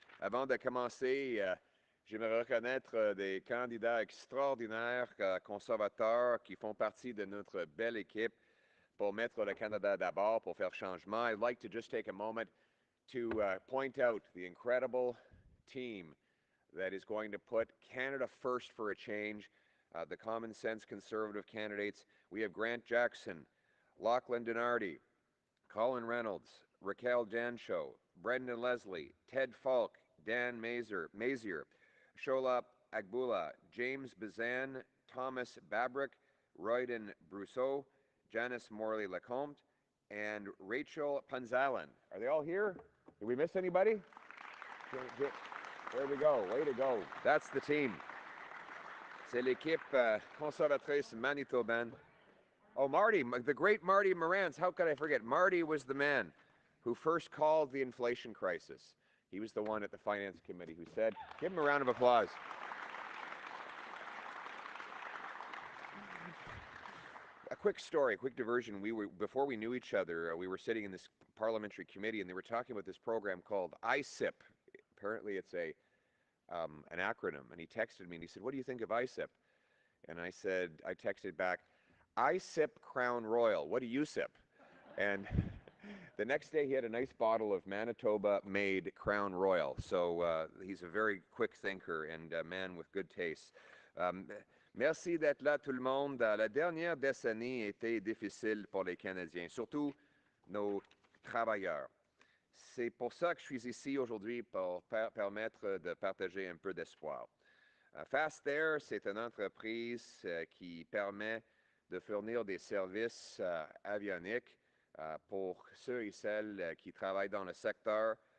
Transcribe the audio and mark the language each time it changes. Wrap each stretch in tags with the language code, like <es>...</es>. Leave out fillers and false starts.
<fr>Avant de commencer, j'aimerais reconnaître des candidats extraordinaires, conservateurs, qui font partie de notre belle équipe pour mettre le Canada d'abord, pour faire changement.</fr> <en>I'd like to just take a moment to point out the incredible team that is going to put Canada first for a change. The common sense conservative candidates. We have Grant Jackson, Lachlan Dinardi, Colin Reynolds, Raquel Dancho, Brendan Leslie, Ted Falk, Dan Mazier, Sholap Agbula, James Bazan, Thomas Babrick, Royden Brousseau, Janice Morley-Lecomte, and Rachel Punzalan. Are they all here? Did we miss anybody? There we go. Way to go. That's the team.</en> <fr>C'est l'équipe conservatrice manitobaine.</fr> <en>Oh, Marty, the great Marty Morans. How could I forget? Marty was the man who first called the inflation crisis. He was the one at the Finance Committee who said, give him a round of applause. A quick story, a quick diversion. Before we knew each other, we were sitting in this parliamentary committee and they were talking about this program called ISIP. Apparently it's an acronym, and he texted me and he said, what do you think of ISIP? And I texted back, I sip Crown Royal. What do you sip? And the next day he had a nice bottle of Manitoba-made Crown Royal. So he's a very quick thinker and a man with good taste.</en> <fr>Merci d'être là tout le monde. La dernière décennie a été difficile pour les Canadiens, surtout nos travailleurs. C'est pour ça que je suis ici aujourd'hui pour permettre de partager un peu d'espoir. Fast Air, c'est une entreprise qui permet de fournir des services avioniques pour ceux et celles qui travaillent dans le secteur.</fr>